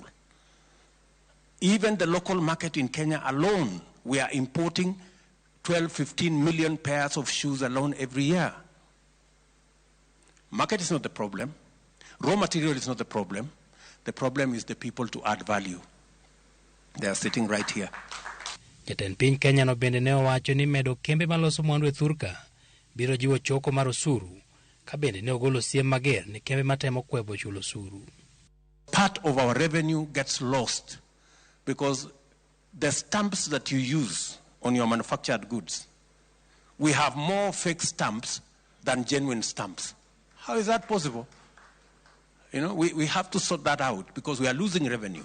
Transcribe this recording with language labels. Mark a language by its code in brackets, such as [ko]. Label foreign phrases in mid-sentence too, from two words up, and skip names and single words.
[en] Even the local market in Kenya alone, we are importing 12-15 million pairs of shoes alone every year. Market is not the problem. Raw material is not the problem. The problem is the people to add value. They are sitting right here. [luo] Jatend piny Kenya no bende ne owacho ni medo kembe maloso mwandu e thurka biro jiwo choko mar osuru, ka bende ne ogolo siem mager ni kembe matemo kwebo chulo osuru. [en] Part of our revenue gets lost because the stamps that you use on your manufactured goods, we have more fake stamps than genuine stamps. How is that possible? You know, we have to sort that out because we are losing revenue.